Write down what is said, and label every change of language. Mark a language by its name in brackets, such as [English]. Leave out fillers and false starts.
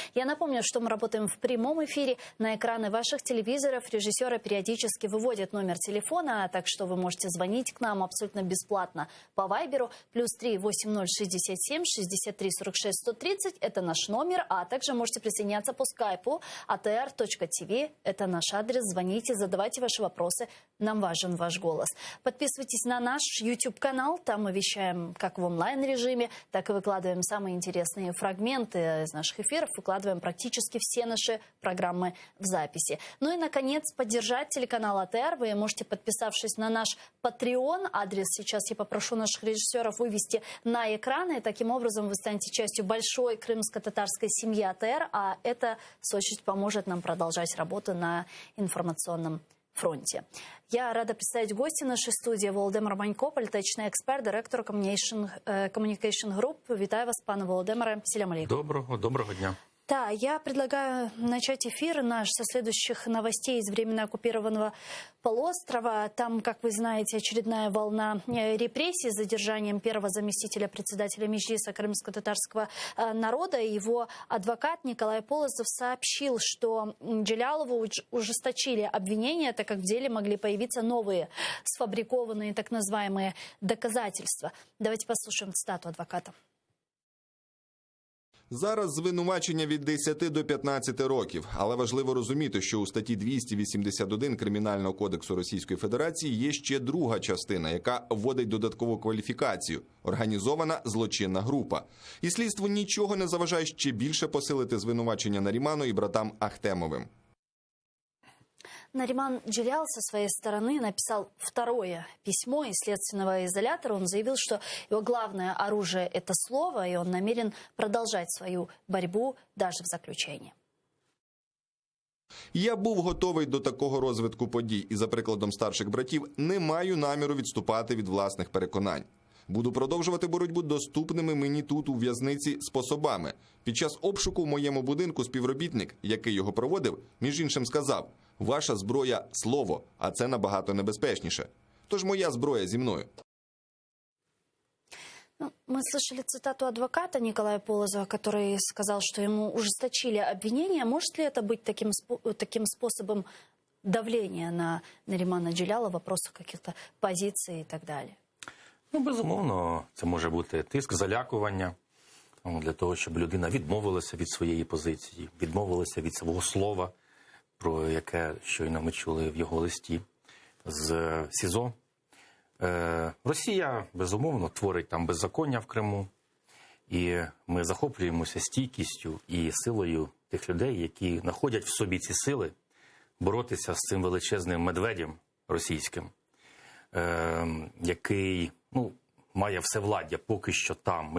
[Russian] Я напомню, что мы работаем в прямом эфире. На экраны ваших телевизоров режиссеры периодически выводят номер телефона, так что вы можете звонить к нам абсолютно бесплатно по Вайберу. +3 8067 63 46 130 – это наш номер, а также можете присоединяться по скайпу atr.tv. Это наш адрес. Звоните, задавайте ваши вопросы. Нам важен ваш голос. Подписывайтесь на наш YouTube-канал. Там мы вещаем как в онлайн-режиме, так и выкладываем самые интересные фрагменты из наших эфиров. Выкладываем практически все наши программы в записи. Ну и, наконец, поддержать телеканал АТР вы можете, подписавшись на наш Patreon. Адрес сейчас я попрошу наших режиссеров вывести на экраны. Таким образом, вы станете частью большой крымско-татарской семьи АТР, а это, в свою очередь, поможет нам продолжать работу на информационном фронте. Я рада представить гостя нашей студии Володимир Манько, [Ukrainian] політичний експерт, директор [Russian] Communication Group. [Ukrainian] Вітаю вас, пане Володимире. [Crimean Tatar] Селям алейкум. [Ukrainian] Доброго дня. [Russian] Да, я предлагаю начать эфир наш со следующих новостей из временно оккупированного полуострова. Там, как вы знаете, очередная волна репрессий с задержанием первого заместителя председателя Меджлиса крымско-татарского народа. Его адвокат Николай Полозов сообщил, что Джелялову ужесточили обвинения, так как в деле могли появиться новые сфабрикованные так называемые доказательства. Давайте послушаем цитату адвоката. [Ukrainian] Зараз звинувачення від 10 до 15 років, але важливо розуміти, що у статті 281 Кримінального кодексу Російської Федерації є ще друга частина, яка вводить додаткову кваліфікацію – організована злочинна група. І слідству нічого не заважає ще більше посилити звинувачення Наріману і братам Ахтемовим. [Russian] Нариман Джелялов со своей стороны написал второе письмо из следственного изолятора. Он заявил, что его главное оружие – это слово, и он намерен продолжать свою борьбу даже в заключении. [Ukrainian] Я був готовий до такого розвитку подій і, за прикладом старших братів, не маю наміру відступати від власних переконань. Буду продовжувати боротьбу доступними мені тут у в'язниці способами. Під час обшуку в моєму будинку співробітник, який його проводив, між іншим сказав: «Ваша зброя – слово, а це набагато небезпечніше. Тож моя зброя зі мною». [Russian] Мы слышали цитату адвоката Николая Полозова, который сказал, что ему ужесточили обвинения. Может ли это быть таким способом давления на Наримана Джелялова в вопросах каких-то позиций и так далее? [Ukrainian] Ну, безумовно, це може бути тиск, залякування для того, щоб людина відмовилася від своєї позиції, відмовилася від свого слова, про яке щойно ми чули в його листі з СІЗО. Росія, безумовно, творить там беззаконня в Криму, і ми захоплюємося стійкістю і силою тих людей, які знаходять в собі ці сили боротися з цим величезним медведем російським, який, має всевладдя поки що там.